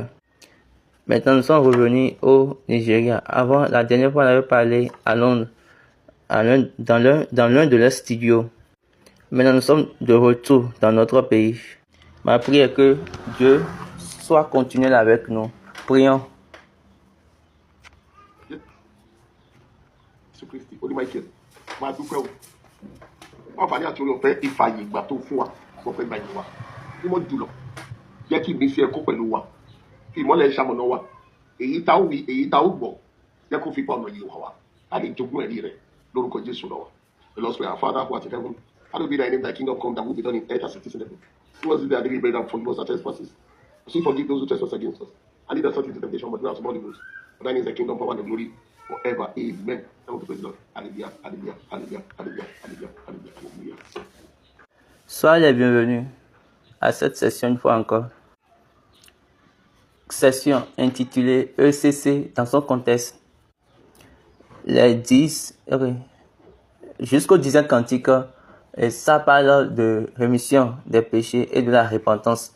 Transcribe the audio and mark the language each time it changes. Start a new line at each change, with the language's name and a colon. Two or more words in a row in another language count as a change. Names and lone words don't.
French: Maintenant, nous sommes revenus au Nigeria. Avant, la dernière fois, on avait parlé à Londres, dans l'un de leurs studios. Maintenant, nous sommes de retour dans notre pays. Ma prière est que Dieu soit continuel avec nous. Prions.
Yoruba: Kristi oní Michael máa dúpẹ́ o wọ́n fà ní àti orí ọ̀fẹ́ ìfààyè ìgbà tó fún wa wọ́n fẹ́ gba ìyìn wa bí wọ́n jùlọ jẹ́ kí ìmísí ẹ̀kọ́ pẹ̀lú wa kí ìmọ́lẹ̀ ṣamọ̀nà wa èyí tá ó wí èyí tá ó gbọ́ jẹ́ kó fi pa ọ̀nà yìí wà wá láti jogún ẹ̀rí rẹ̀ lórúkọ Jésù lọ́wọ́
English: the Lord's prayer, our Father who art in heaven, hallowed be thy name, thy kingdom come, thy will be done in earth as it is in heaven. Give us this day our daily bread and forgive us our trespasses. So forgive those who trespass against us. And lead us not into temptation, but deliver us from all evil. For thine is the kingdom, power, and the glory forever. Amen. Thank you, praise the Lord. Hallelujah, hallelujah, hallelujah, hallelujah, hallelujah, hallelujah, hallelujah.
French: Soyez les bienvenus à cette session une fois encore. Session intitulée ECC dans son contexte. Les 10, jusqu'au 10e cantique, et ça parle de rémission des péchés et de la repentance.